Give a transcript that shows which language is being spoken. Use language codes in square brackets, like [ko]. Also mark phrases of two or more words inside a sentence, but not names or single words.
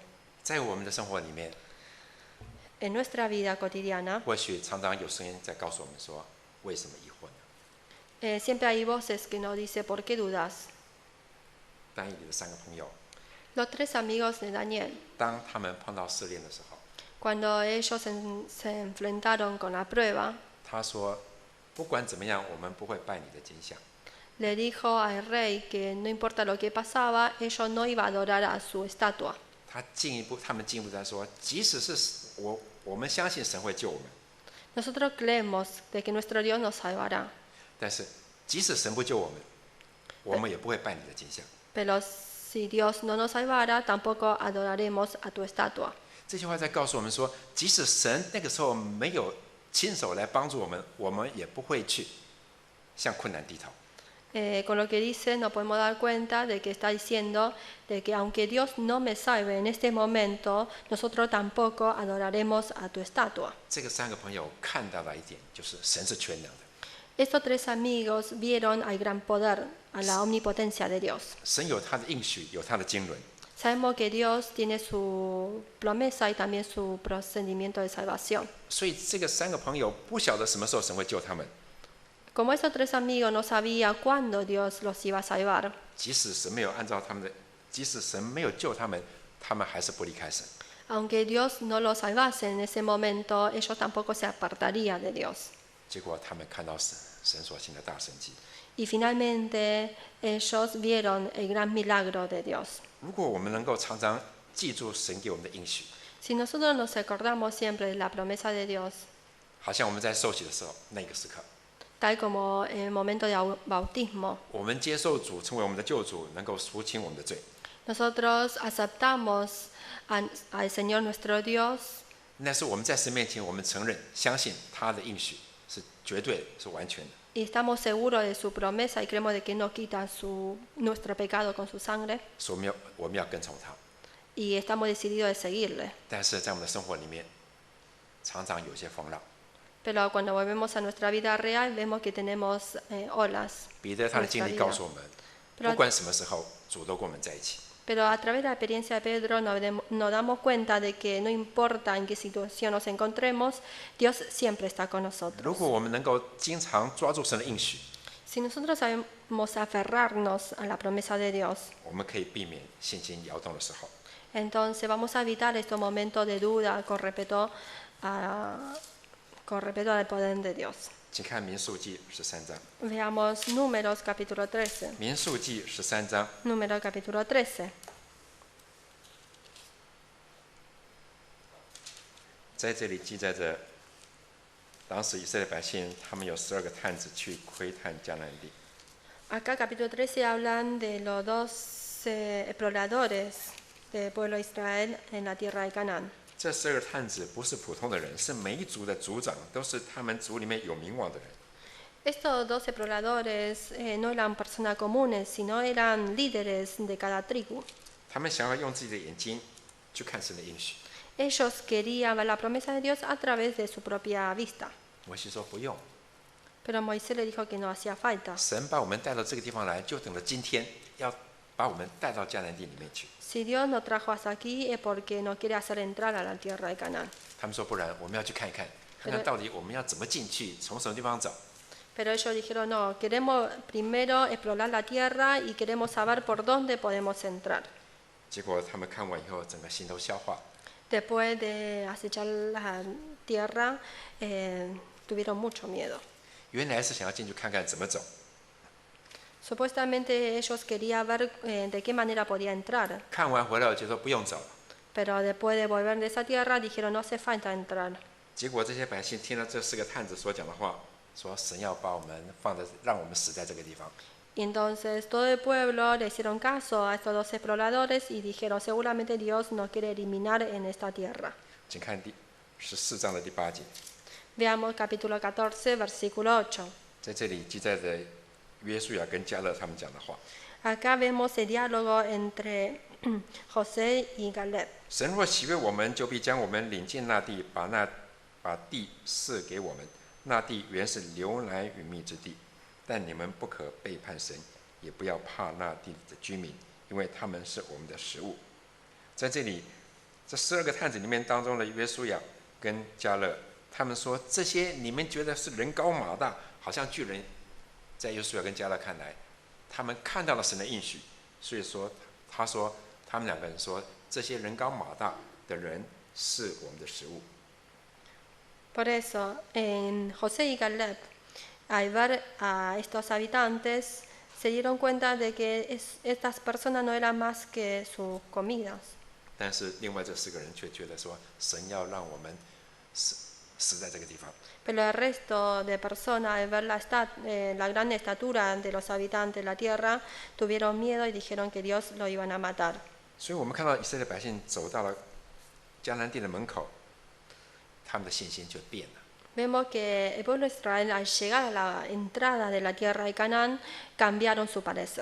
[zh] 在我们的生活里面， [es] En nuestra vida cotidiana [zh] 或许常常有声音在告诉我们说：“为什么疑惑呢 [es] siempre hay voces que nos dicen, ¿por qué dudas? ？” [zh] 但以理的三个朋友， [es] Los tres amigos de Daniel, [zh] 当他们碰到试炼的时候， [es] cuando ellos se enfrentaron con la prueba, [zh] 他说：“不管怎么样，我们不会拜你的金像。” [es] le dijo al rey que no importa lo que pasaba, ellos no iban a adorar a su estatua. [zh] 他们进一步在说：“即使是我们相信神会救我们， [es] Nosotros creemos de que nuestro Dios nos salvará, [zh] 但是即使神不救我们，我们也不会拜你的金像。” [es] pero si Dios no nos salvara, tampoco adoraremos a tu estatua. [zh] 这句话在告诉我们说，即使神那个时候没有亲手来帮助我们，我们也不会去向困难低头。 [es] Con lo que dice nos podemos dar cuenta de que está diciendo de que aunque Dios no me salve en este momento, nosotros tampoco adoraremos a tu estatua. [zh] 这个三个朋友看到了一点，就是神是全能的， [es] Estos tres amigos vieron al gran poder, a la omnipotencia de Dios. [zh] 神有他的应许，有他的经纶。 [es] Sabemos que Dios tiene su promesa y también su procedimiento de salvación. [zh] 所以这个三个朋友不晓得什么时候神会救他们， [es] Como esos tres amigos no sabían cuándo Dios los iba a salvar, [zh] 即使神没有按照他们的，即使神没有救他们，他们还是不离开神。 [es] aunque Dios no los salvase en ese momento, ellos tampoco se apartarían de Dios. [zh] 结果他们看到神所行的大神迹。 [es] Y finalmente ellos vieron el gran milagro de Dios. [zh] 如果我们能够常常记住神给我们的应许， [es] Si nosotros nos acordamos siempre de la promesa de Dios, [zh] 好像我们在受洗的时候那个时刻， [es] tal como en el momento de bautismo, [zh] 我们接受主成为我们的救主，能够赎清我们的罪， [es] nosotros aceptamos al Señor nuestro Dios, [zh] 那是我们在神面前，我们承认、相信他的应许是绝对、是完全的。 [es] y estamos seguros de su promesa y creemos de que no quita nuestro pecado con su sangre, [zh] 所以我们要跟从他。 [es] y estamos decididos de seguirle. [zh] 但是在我们的生活里面，常常有些风浪， [es] Pero cuando volvemos a nuestra vida real, vemos que tenemos olas. [zh] 彼得他的经历告诉我们， [es] Pero [zh] 不管什么时候，主都跟我们在一起。 [es] Pero a través de la experiencia de Pedro nos damos cuenta de que no importa en qué situación nos encontremos, Dios siempre está con [zh] 如 [es] nosotros. [zh] 果我们能够经常抓住神的应许， [es] Si nosotros sabemos aferrarnos a la promesa de Dios, [zh] 我们可以避免信心摇动的时候。 [es] entonces vamos a evitar estos momentos de duda con respecto al poder de Dios. [zh] 请看民数记13章， [es] Veamos Números capítulo 13. [zh] 民数记13章 [es] Números capítulo 13. [zh] 在这里记载着，当时以色列百姓他们有12个探子去窥探迦南地。 [es] Acá capítulo 13 hablan de los 12 exploradores del pueblo de Israel en la tierra de Canaán. [zh] 这12个探子不是普通的人，是每一族的族长，都是他们族里面有名望的人。 [es] Estos 12 exploradores no eran personas comunes, sino eran líderes de cada tribu. [zh] 他们想要用自己的眼睛去看神的应许。 [es] Ellos querían ver la promesa de Dios a través de su propia vista. [zh] 摩西说不用， [es] Pero Moisés le dijo que no hacía falta. [zh] 神把我们带到这个地方来，就等着今天要把我们带到迦南地里面去。 [es] Si Dios nos trajo hasta aquí es porque nos quiere hacer entrar a la tierra de Canaán. [zh] 他们说不然，我们要去看一看，看看到底我们要怎么进去，从什么地方走。 [es] Pero ellos dijeron, no, queremos primero explorar la tierra y queremos saber por dónde podemos entrar. [zh] 结果他们看完以后，整个心都消化。 [es] Después de acechar la tierra, tuvieron mucho miedo. [zh] 原来是想要进去看看怎么走， [es] Supuestamente ellos querían ver de qué manera podía entrar, [zh] 看完回来就说不用走了。 [es] pero después de volver de esa tierra dijeron no hace falta entrar. [zh] 结果这些百姓听了这4个探子所讲的话，说神要把我们放在，让我们死在这个地方。 [es] Y entonces todo el pueblo le hicieron caso a estos 12 exploradores y dijeron seguramente Dios nos quiere eliminar en esta tierra. [zh] 请看第14章的第8节， [es] Veamos capítulo 14, versículo 8. [zh] 在这里记载着约书亚跟迦勒他们讲的话。 [es] Acá vemos el diálogo entre José y Caleb. [zh] 神若喜悦我们，就必将我们领进那地，把地赐给我们。那地原是流奶与蜜之地，但你们不可背叛神，也不要怕那地的居民，因为他们是我们的食物。在这里，这12个探子里面当中的约书亚跟迦勒，他们说这些你们觉得是人高马大，好像巨人，在约书亚跟迦勒看来，他们看到了神的应许，所以说他说他们2个人说这些人高马大的人是我们的食物。 [es] Por eso, José y Caleb, al ver a estos habitantes, se dieron cuenta de que estas personas no eran más que sus comidas. [zh] 但是另外这4个人却觉得说，神要让我们死在这个地方。 [es] Pero el resto de personas, al ver la gran estatura de los habitantes de la tierra, tuvieron miedo y dijeron que Dios lo iban a matar. [zh] 所以我们看到以色列百姓走到了迦南地的门口，他们的信心就变了。 [es] Vemos que el pueblo de Israel, al llegar a la entrada de la tierra de Canaán, cambiaron su parecer.